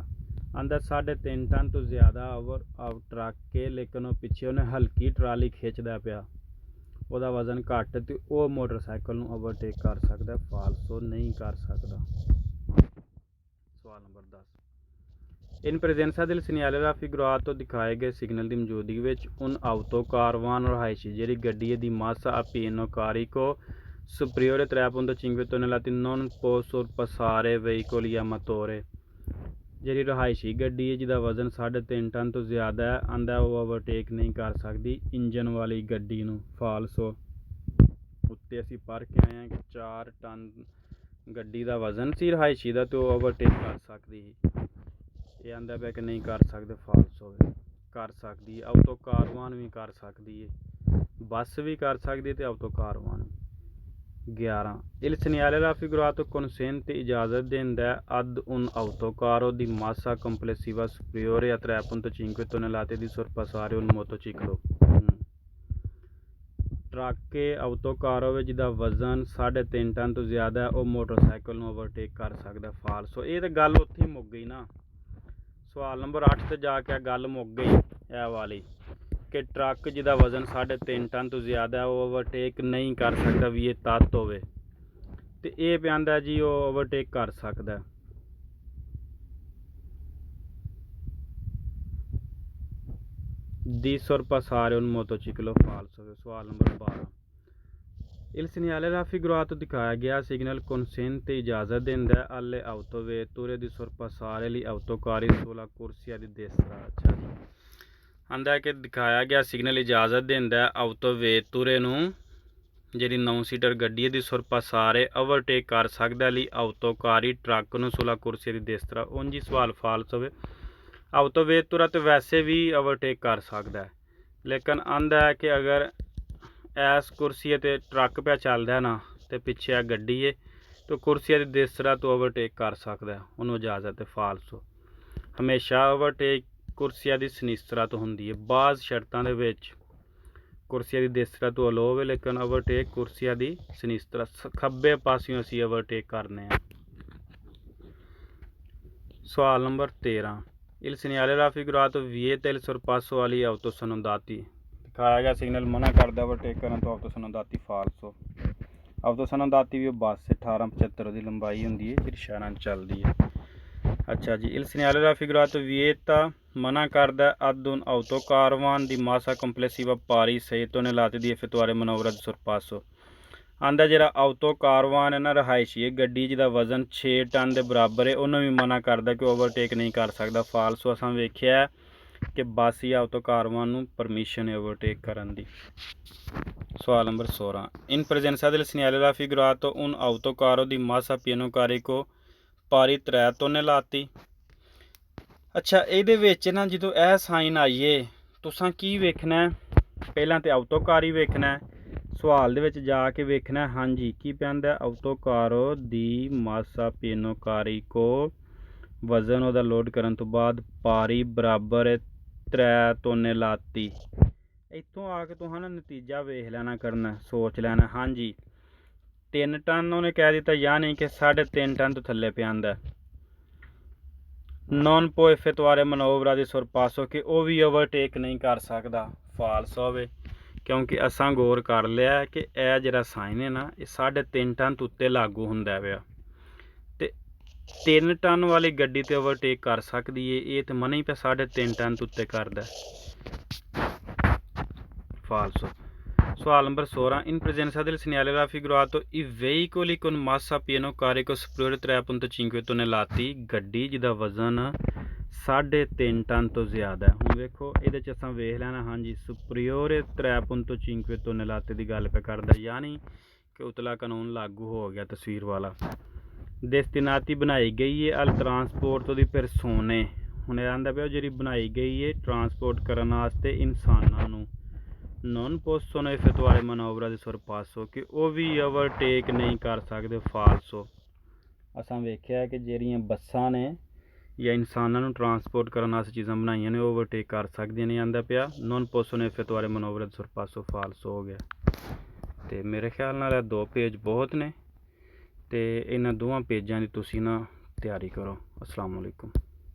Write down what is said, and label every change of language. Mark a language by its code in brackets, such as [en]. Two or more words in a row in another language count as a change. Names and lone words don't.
[pa] ਆਂਦਾ 3.5 ਟਨ ਤੋਂ ਜ਼ਿਆਦਾ ਟਰੱਕ ਕੇ ਲੇਕਿਨ ਉਹ ਪਿੱਛੇ ਉਹਨੇ ਹਲਕੀ ਟਰਾਲੀ ਖਿੱਚਦਾ ਪਿਆ, ਉਹਦਾ ਵਜ਼ਨ ਘੱਟ ਤੇ ਉਹ ਮੋਟਰਸਾਈਕਲ ਨੂੰ ਓਵਰਟੇਕ ਕਰ ਸਕਦਾ। ਫਾਲਸੋ ਨਹੀਂ ਕਰ ਸਕਦਾ। ਸਵਾਲ ਨੰਬਰ 10 [it] In presenza del segnale raffigurato [pa] ਦਿਖਾਏ ਗਏ ਸਿਗਨਲ ਦੀ ਮੌਜੂਦਗੀ ਵਿੱਚ [it] un autocaravano [pa] ਰਹਾਇਸ਼ੀ ਜਿਹੜੀ ਗੱਡੀ ਦੀ [it] massa a pieno carico superiore 3.5 tonnellate non può sorpassare veicoli a motore [pa] ਜਿਹੜੀ ਰਹਾਇਸ਼ੀ ਗੱਡੀ ਹੈ ਜਿਹਦਾ ਵਜ਼ਨ 3.5 ਟਨ ਤੋਂ ਜ਼ਿਆਦਾ ਹੈ ਆਂਦਾ ਉਹ ਓਵਰਟੇਕ ਨਹੀਂ ਕਰ ਸਕਦੀ ਇੰਜਨ ਵਾਲੀ ਗੱਡੀ ਨੂੰ। ਫਾਲਸੋ ਉੱਤੇ ਅਸੀਂ ਪੜ੍ਹ ਕੇ ਆਏ ਹਾਂ ਕਿ 4 ਟਨ ਗੱਡੀ ਦਾ ਵਜ਼ਨ ਸੀ ਰਹਾਇਸ਼ੀ ਦਾ ਤੇ ਉਹ ਓਵਰਟੇਕ ਕਰ ਸਕਦੀ ਸੀ। ਇਹ ਆਂਦਾ ਪਿਆ ਕਿ ਨਹੀਂ ਕਰ ਸਕਦੇ। ਫਾਲਸੋ ਕਰ ਸਕਦੀ ਹੈ। ਆਟੋ ਕਾਰਵਾਨ ਵੀ ਕਰ ਸਕਦੀ ਹੈ, ਬੱਸ ਵੀ ਕਰ ਸਕਦੀ ਹੈ ਤੇ ਆਟੋ ਕਾਰਵਾਨ। [it] 11 Il segnale raffigurato consente [pa] ਇਜਾਜ਼ਤ ਦਿੰਦਾ [it] ad un autocarro di massa complessiva superiore a 3.5 tonnellate di sorpassare un motociclo। [pa] ਟਰੱਕ ਆਟੋਕਾਰੋ ਵਿੱਚ ਜਿਹਦਾ ਵਜ਼ਨ 3.5 ਟਨ ਤੋਂ ਜ਼ਿਆਦਾ ਹੈ ਉਹ ਮੋਟਰਸਾਈਕਲ ਨੂੰ ਓਵਰਟੇਕ ਕਰ ਸਕਦਾ। ਫਾਲਸੋ ਇਹ ਤਾਂ ਗੱਲ ਉੱਥੇ ਹੀ ਮੁੱਕ ਗਈ ਨਾ। ਸਵਾਲ ਨੰਬਰ 8 ਤੇ ਜਾ ਕੇ ਗੱਲ ਮੁੱਕ ਗਈ ਇਹ ਵਾਲੀ ਕਿ ਟਰੱਕ ਜਿਹਦਾ ਵਜ਼ਨ 3.5 ਟਨ ਤੋਂ ਜ਼ਿਆਦਾ ਹੈ ਉਹ ਓਵਰਟੇਕ ਨਹੀਂ ਕਰ ਸਕਦਾ ਵੀ ਇਹ ਤੱਤ ਹੋਵੇ ਤੇ ਇਹ ਪਿਆਂਦਾ ਜੀ ਉਹ ਓਵਰਟੇਕ ਕਰ ਸਕਦਾ। [it] di sorpassare un motociclo। falso। [pa] ਸਵਾਲ ਨੰਬਰ 12 [it] Il segnale raffigurato [pa] ਦਿਖਾਇਆ ਗਿਆ ਸਿਗਨਲ [it] consente [pa] ਇਜਾਜ਼ਤ ਦਿੰਦਾ [it] alle autovetture di sorpassare gli autocarri sulla corsia di destra। [pa] ਅੱਛਾ ਜੀ ਆਂਦਾ ਕਿ ਦਿਖਾਇਆ ਗਿਆ ਸਿਗਨਲ ਇਜਾਜ਼ਤ ਦਿੰਦਾ autovetture ਨੂੰ ਜਿਹੜੀ 9 ਸੀਟਰ ਗੱਡੀ ਹੈ ਦੀ sorpassare ਓਵਰਟੇਕ ਕਰ ਸਕਦਾ ਲਈ autocarri ਟਰੱਕ ਨੂੰ [it] sulla corsia di destra। [pa] ਉਂਝ ਹੀ ਸਵਾਲ ਫਾਲਸ ਹੋਵੇ। ਆਟੋਵੇਤੁਰਾ ਤਾਂ ਵੈਸੇ ਵੀ ਓਵਰਟੇਕ ਕਰ ਸਕਦਾ ਹੈ ਲੇਕਿਨ ਆਂਦਾ ਹੈ ਕਿ ਅਗਰ ਇਸ ਕੁਰਸੀ 'ਤੇ ਟਰੱਕ ਪਿਆ ਚੱਲਦਾ ਨਾ ਅਤੇ ਪਿੱਛੇ ਆ ਗੱਡੀ ਹੈ ਤਾਂ ਕੁਰਸੀ ਦੀ ਦੇਸਰਾ ਤੋਂ ਓਵਰਟੇਕ ਕਰ ਸਕਦਾ ਉਹਨੂੰ ਇਜਾਜ਼ਤ ਹੈ। ਫਾਲਸੋ ਹਮੇਸ਼ਾ ਓਵਰਟੇਕ ਕੁਰਸੀਆਂ ਦੀ ਸਨਿਸਤਰਾ ਤੋਂ ਹੁੰਦੀ ਹੈ। ਬਾਜ਼ ਸ਼ਰਤਾਂ ਦੇ ਵਿੱਚ ਕੁਰਸੀਆਂ ਦੀ ਦੇਸਰਾ ਤੋਂ ਅਲੋਵ ਹੈ ਲੇਕਿਨ ਓਵਰਟੇਕ ਕੁਰਸੀਆਂ ਦੀ ਸਨਿਸਤਰਾ ਖੱਬੇ ਪਾਸਿਓਂ ਅਸੀਂ ਓਵਰਟੇਕ ਕਰਨੇ ਆ। ਸਵਾਲ ਨੰਬਰ 13 [it] Il segnale raffigurato vieta il sorpasso agli autosonandati। [pa] ਦਿਖਾਇਆ ਗਿਆ ਸਿਗਨਲ ਮਨਾ ਕਰਦਾ ਓਵਰਟੇਕ ਕਰਨ ਤੋਂ autosonandati। ਫਾਲਸੋ autosonandati ਵੀ ਬੱਸ 1875 ਦੀ ਲੰਬਾਈ ਹੁੰਦੀ ਹੈ ਜਿਹੜੀ ਸ਼ਹਿਰਾਂ 'ਚ ਚੱਲਦੀ ਹੈ। ਅੱਛਾ ਜੀ [it] Il segnale raffigurato vieta [pa] ਮਨਾ ਕਰਦਾ [it] ad un autocaravan di massa complessiva pari 6 tonnellate di effettuare manovra di sorpasso। [pa] ਆਂਦਾ ਜਿਹੜਾ ਆਟੋ ਕਾਰਵਾਨ ਹੈ ਨਾ ਰਹਾਇਸ਼ੀ ਹੈ ਗੱਡੀ ਜਿਹਦਾ ਵਜ਼ਨ 6 ਟਨ ਦੇ ਬਰਾਬਰ ਹੈ ਉਹਨੂੰ ਵੀ ਮਨਾ ਕਰਦਾ ਕਿ ਓਵਰਟੇਕ ਨਹੀਂ ਕਰ ਸਕਦਾ। ਫਾਲਸੋ ਅਸਾਂ ਵੇਖਿਆ ਕਿ ਬੱਸ ਜਾਂ ਆਟੋ ਕਾਰਵਾਨ ਨੂੰ ਪਰਮਿਸ਼ਨ ਹੈ ਓਵਰਟੇਕ ਕਰਨ ਦੀ। ਸਵਾਲ ਨੰਬਰ 16 [it] In presenza del segnale raffigurato un autocarro di massa pieno carico pari 3 tonnellate। [pa] ਅੱਛਾ ਇਹਦੇ ਵਿੱਚ ਨਾ ਜਦੋਂ ਇਹ ਸਾਈਨ ਆਈਏ ਤੁਸੀਂ ਕੀ ਵੇਖਣਾ ਪਹਿਲਾਂ ਤਾਂ ਆਟੋ ਕਾਰ ਹੀ ਵੇਖਣਾ। ਸਵਾਲ ਦੇ ਵਿੱਚ ਜਾ ਕੇ ਵੇਖਣਾ ਹਾਂਜੀ ਕੀ ਪੈਂਦਾ [it] autocarro di massa pieno carico [pa] ਵਜ਼ਨ ਉਹਦਾ ਲੋਡ ਕਰਨ ਤੋਂ ਬਾਅਦ ਪਾਰੀ ਬਰਾਬਰ 3 ਤੋਨੇਲਾਤੀ। ਇੱਥੋਂ ਆ ਕੇ ਤੁਹਾਨੂੰ ਨਤੀਜਾ ਵੇਖ ਲੈਣਾ ਕਰਨਾ ਸੋਚ ਲੈਣਾ ਹਾਂਜੀ 3 ਟਨ ਉਹਨੇ ਕਹਿ ਦਿੱਤਾ ਯਾਨੀ ਕਿ 3.5 ਟਨ ਤੋਂ ਥੱਲੇ ਪਿਆਂਦਾ। [it] non può effettuare manovra di sorpasso [pa] ਕਿ ਉਹ ਵੀ ਓਵਰਟੇਕ ਨਹੀਂ ਕਰ ਸਕਦਾ। ਫਾਲਸ ਹੋਵੇ ਕਿਉਂਕਿ ਅਸਾਂ ਗੌਰ ਕਰ ਲਿਆ ਕਿ ਇਹ ਜਿਹੜਾ ਸਾਈਨ ਹੈ ਨਾ ਇਹ 3.5 ਟਨ ਤੋਂ ਉੱਤੇ ਲਾਗੂ ਹੁੰਦਾ ਪਿਆ ਅਤੇ 3 ਟਨ ਵਾਲੀ ਗੱਡੀ 'ਤੇ ਓਵਰਟੇਕ ਕਰ ਸਕਦੀ ਹੈ ਇਹ ਤਾਂ ਮਨਾ ਹੀ ਪਿਆ 3.5 ਟਨ ਤੋਂ ਉੱਤੇ ਕਰਦਾ। [it] ਫਾਲਸੋ [pa] ਸਵਾਲ ਨੰਬਰ 16 [it] In presenza del segnale raffigurato i veicoli con massa pieno carico superiore 3.5 tonnellate [pa] ਗੱਡੀ ਜਿਹਦਾ ਵਜ਼ਨ 3.5 ਟਨ ਤੋਂ ਜ਼ਿਆਦਾ। ਹੁਣ ਵੇਖੋ ਇਹਦੇ 'ਚ ਅਸਾਂ ਵੇਖ ਲੈਣਾ ਹਾਂਜੀ [it] superiore 3.5 tonnellate [pa] ਦੀ ਗੱਲ ਪੇ ਕਰਦਾ ਯਾਨੀ ਕਿ ਉਤਲਾ ਕਾਨੂੰਨ ਲਾਗੂ ਹੋ ਗਿਆ ਤਸਵੀਰ ਵਾਲਾ। [it] ਡੈਸਟੀਨਾਤੀ [pa] ਬਣਾਈ ਗਈ ਹੈ [it] al trasporto di persone. [pa] ਹੁਣ ਇਹ ਆਂਦਾ ਪਿਆ ਜਿਹੜੀ ਬਣਾਈ ਗਈ ਹੈ ਟਰਾਂਸਪੋਰਟ ਕਰਨ ਵਾਸਤੇ ਇਨਸਾਨਾਂ ਨੂੰ [it] non possono effettuare manovra di sorpasso [pa] ਕਿ ਉਹ ਵੀ ਓਵਰਟੇਕ ਨਹੀਂ ਕਰ ਸਕਦੇ। ਫਾਲਸੋ ਅਸਾਂ ਵੇਖਿਆ ਕਿ ਜਿਹੜੀਆਂ ਬੱਸਾਂ ਨੇ ਜਾਂ ਇਨਸਾਨਾਂ ਨੂੰ ਟਰਾਂਸਪੋਰਟ ਕਰਨ ਵਾਸਤੇ ਚੀਜ਼ਾਂ ਬਣਾਈਆਂ ਨੇ ਓਵਰਟੇਕ ਕਰ ਸਕਦੀਆਂ ਨਹੀਂ ਆਂਦਾ ਪਿਆ [it] non possono effettuare manovra di sorpasso। [pa] ਫਾਲਸੋ ਹੋ ਗਿਆ ਅਤੇ ਮੇਰੇ ਖਿਆਲ ਨਾਲ ਇਹ 2 ਪੇਜ ਬਹੁਤ ਨੇ ਅਤੇ ਇਹਨਾਂ ਦੋਵਾਂ ਪੇਜਾਂ ਦੀ ਤੁਸੀਂ ਨਾ ਤਿਆਰੀ ਕਰੋ। [ar] السلام عليكم.